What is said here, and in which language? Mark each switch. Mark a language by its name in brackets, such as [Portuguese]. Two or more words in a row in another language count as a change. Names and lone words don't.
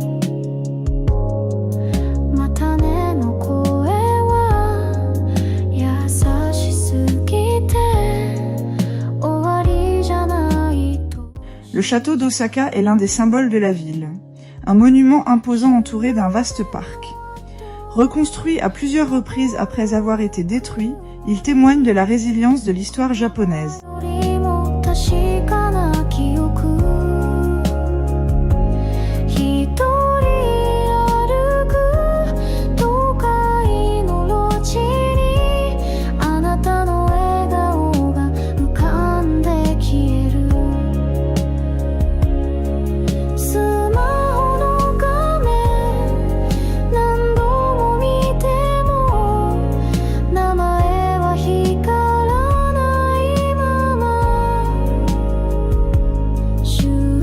[Japanese] またねの声は優しすぎて終わりじゃないと [French] Le château d'Osaka est l'un des symboles de la ville. Un monument imposant entouré d'un vaste parc. Reconstruit à plusieurs reprises après avoir été détruit, il témoigne de la résilience de l'histoire japonaise. [Japanese] よりも確かな記憶一人歩く都会の路地にあなたの笑顔が浮かんで消えるスマホの画面何度も見ても名前は光らないまま終電